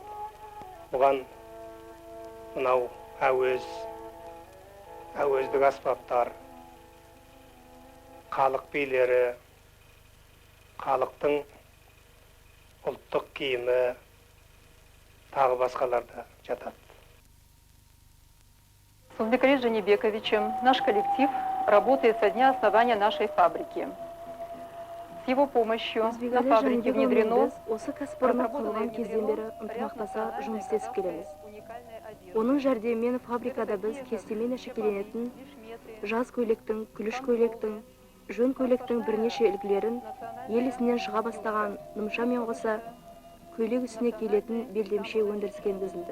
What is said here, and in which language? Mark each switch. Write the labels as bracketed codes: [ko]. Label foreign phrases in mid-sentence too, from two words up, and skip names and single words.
[kk] Бұған мынау әуездік аспаптар, халық билері, халықтың ұлттық киімі, тағы басқаларда жатады. [ru] С Узбекали Жанибековичем наш коллектив работает со дня основания нашей фабрики. С его помощью на фабрике внедрено [kk] разработанное кезден бері ынтымақтаса жұмыс істесіп келеміз. Оның жәрдемімен фабрикада біз кестемен әшекейленетін жаз көйлектің, күліш көйлектің, жөн көйлектің бірнеше үлгілерін ел ісінен шыға бастаған нымшамен қоса көйлек үстіне киілетін белдемше өндіріске енгізілді.